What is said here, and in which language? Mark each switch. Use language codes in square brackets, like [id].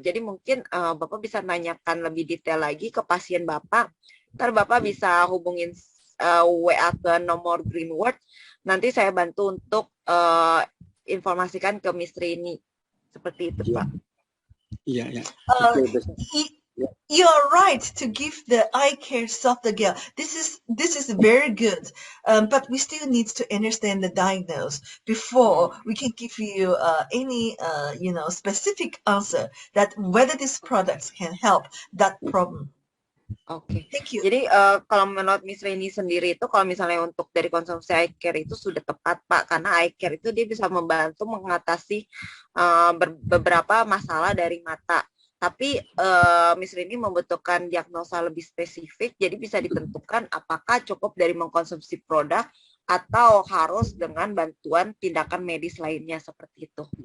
[id] Jadi mungkin Bapak bisa nanyakan lebih detail lagi ke pasien Bapak. Ntar Bapak bisa hubungin WA ke nomor Greenwood, nanti saya bantu untuk informasikan ke Miss Rini. Seperti itu Pak. Iya, ya. [en] You're right to give the eye care soft gel. This is very good, but we still need to understand the diagnosis before we can give you any specific answer that whether these products can help that problem. Oke. Thank you. [id] Jadi kalau menurut Miss Rini sendiri itu, kalau misalnya untuk dari konsumsi eye care itu sudah tepat Pak, karena eye care itu dia bisa membantu mengatasi beberapa masalah dari mata. Tapi Miss Rini membutuhkan diagnosa lebih spesifik, jadi bisa ditentukan apakah cukup dari mengkonsumsi produk atau harus dengan bantuan tindakan medis lainnya seperti itu.